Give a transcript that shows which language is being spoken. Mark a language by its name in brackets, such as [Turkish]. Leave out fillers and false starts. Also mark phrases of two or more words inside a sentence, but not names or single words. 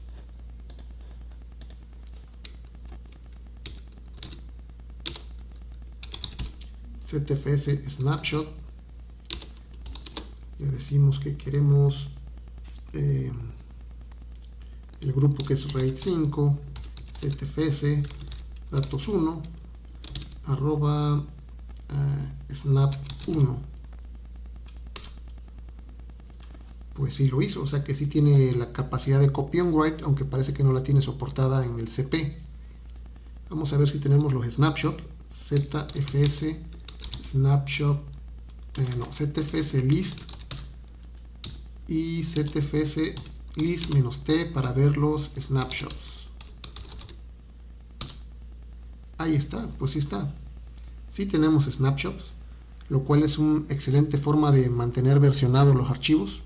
[Spanish] ZFS snapshot, le decimos que queremos el grupo que es RAID 5, ZFS datos 1 arroba snap 1. Pues sí lo hizo, o sea que sí tiene la capacidad de [English] copy on write, [Spanish] aunque parece que no la tiene soportada en el CP. Vamos a ver si tenemos los snapshots. ZFS snapshot, ZFS list y ZFS list-t para ver los snapshots. Ahí está, pues sí está. Sí tenemos snapshots, lo cual es una excelente forma de mantener versionados los archivos.